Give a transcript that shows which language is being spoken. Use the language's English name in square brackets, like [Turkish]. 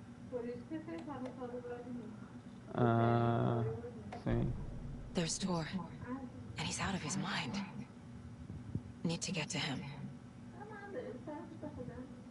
[Portuguese] Por isso que você estava só do Vladimir. Ah, sim. [English] There's Tor, and he's out of his mind. Need to get to him. [Portuguese] Não, nada, ele sabe o que tá fazendo.